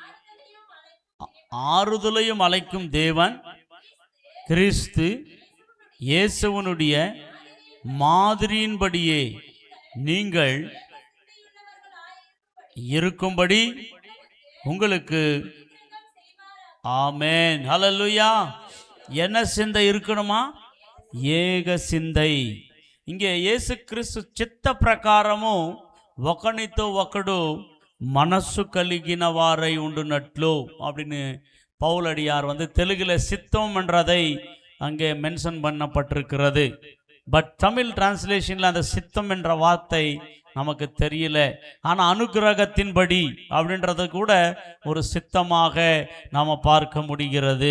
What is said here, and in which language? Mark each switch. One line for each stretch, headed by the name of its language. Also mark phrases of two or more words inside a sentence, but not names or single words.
Tamil: ஆறுதலையும் அழைக்கும் தேவன் கிறிஸ்து இயேசுவினுடைய மாதிரியின்படியே நீங்கள் இருக்கும்படி உங்களுக்கு ஆமென், ஹல்லேலூயா. என்ன சிந்தை இருக்கணுமா? ஏக சிந்தை. இங்கே இயேசு கிறிஸ்து
Telugu: చిత్త ప్రకారము ఒకనితో ఒకడు మనస్సు కలిగిన వారై ఉండునట్లు
Tamil: அப்படின்னு பவுலடியார் தெலுங்குல சித்தம் என்றதை அங்கே மென்ஷன் பண்ணப்பட்டிருக்கிறது. பட் தமிழ் டிரான்ஸ்லேஷனில் அந்த சித்தம் என்ற வார்த்தை நமக்கு தெரியல. ஆனா அனுக்கிரகத்தின்படி அப்படின்றது கூட ஒரு சித்தமாக நாம பார்க்க முடிகிறது.